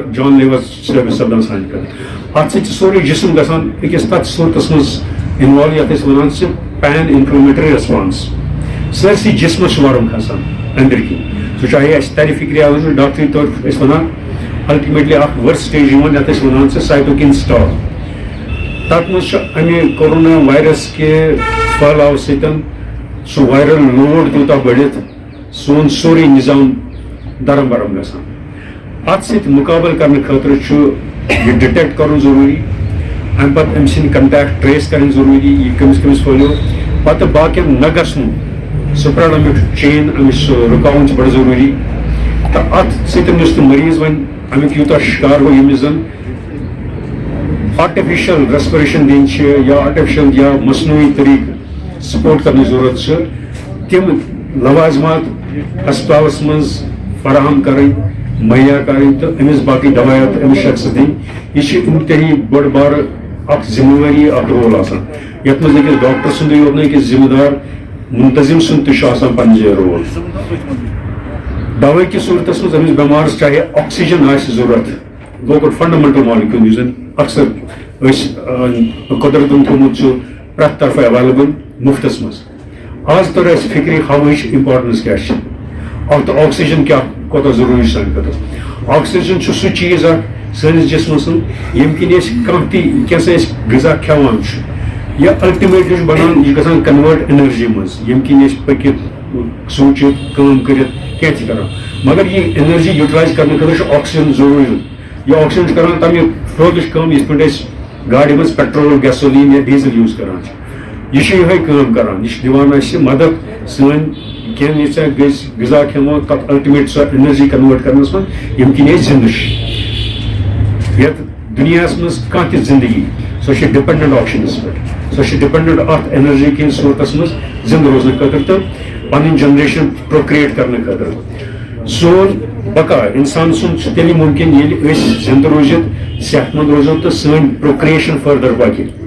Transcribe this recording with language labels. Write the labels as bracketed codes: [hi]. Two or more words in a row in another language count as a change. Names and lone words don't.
[ks] جان لیور ثٲبت سپدان سانہِ خٲطرٕ اتھ سۭتۍ چھُ سورُے جسم گژھان أکِس تتھ صوٗرتس منٛز انوالو یتھ أسۍ ونان چھِ [en] pan inflammatory response [ks] سٲرسٕے جسمس چھُ ورُم کھسان أنٛدٕرۍ کِنۍ سُہ چاہے اَسہِ ترِ فکرِ آسان ڈاکٹری طور أسۍ ونان الٹِمیٹلی اکھ ؤرس سٹیج یِوان یتھ أسۍ ونان چھِ [en] cytokine storm [ks] تتھ منٛز چھُ امہِ کورونا وایرس کہِ پھہلاو سۭتۍ سُہ [en] viral load [ks] تیوٗتاہ بٔڑِتھ سون سورُے نظام درم برم گژھان ات ست مقابل کرنے خاطر یہ ڈیٹیکٹ کرن ضروری ام پتہ ام سن [en] contact trace [ks] کرن ضروری یہ کمس کمس پھلیو پتہ باقین نہ گژھن سپریڈ امیک چین امس رکاون بڑا ضروری تو ات ستن یس مریض ون امیک یوتہ شکار ہو یمس زن [en] artificial respiration [ks] دن یا آرٹیفیشل یا مصنوعی طریقہ سپورٹ کرنے ضرورت تم لوازمات ہسپتالس مز [ur] فراہم کریں مہیا کریں [ks] تو امس باقی دوائیات امس شخص دن یہ انتہائی بڑ بار اخ ذمہ واری اخ رول آسان یت مز أکس ڈاکٹر سندے یوت نہ أکس ذمہ دار منتظم سند تہ آسان پنن جایہ رول دوائی کی صورتس مز امس بیمارس چاہے آکسیجن آسہ ضرورت گو [en] fundamental molecule [ks] یس زن اکثر قدرتن تھومت پرٛٮ۪تھ طرفہٕ ایویلیبل مفتس مز آز تر اس فکری ہوائچ امپارٹنس کیا تو آکسیجن کیا کوتاہ ضروری سان خاطر آکسیجن سہ چیز سٲنِس جسمس یم کن کانٛہہ تہِ کینٛژھا غذا کھٮ۪وان یا الٹِمیٹلی بنان یہ گژھان [en] convert energy [ks] مز یم کن پٔکِتھ سوٗنٛچِتھ کٲم کٔرِتھ کینٛہہ تہِ کران مگر یہ [en] energy utilize [ks] کرنے خاطر آکسیجن ضروری یہ آکسیجن کران تمہ فروغٕچ کٲم یِتھ پٲٹھۍ أسۍ گاڑِ منٛز [en] petrol gasoline [ks] یا ڈیزل یوز کران یہ یہے کٲم کران یہ دِوان اَسہِ مدد سٲنۍ کینٛہہ ییٖژاہ غذا کھٮ۪مو تتھ الٹِمیٹ سۄ [en] energy convert [ks] کرنس منٛز ییٚمہِ کِنۍ أسۍ زِندٕ چھِ یتھ دُنیاہس منٛز کانٛہہ تہِ زندگی سۄ چھِ ڈِپٮ۪نڈنٹ آکسیجنس پٮ۪ٹھ سۄ چھِ ڈِپٮ۪نڈنٹ اتھ انرجی کِنۍ صوٗرتس منٛز زندٕ روزنہٕ خٲطرٕ تہٕ پنٕنۍ [en] generation procreate [ks] کرنہٕ خٲطرٕ سون بقا انسان سُنٛد چھُ تیٚلہِ مُمکِن ییٚلہِ أسۍ زندٕ روٗزِتھ صحت مند روزو تہٕ سٲنۍ پروکریشن فٔردر پکہِ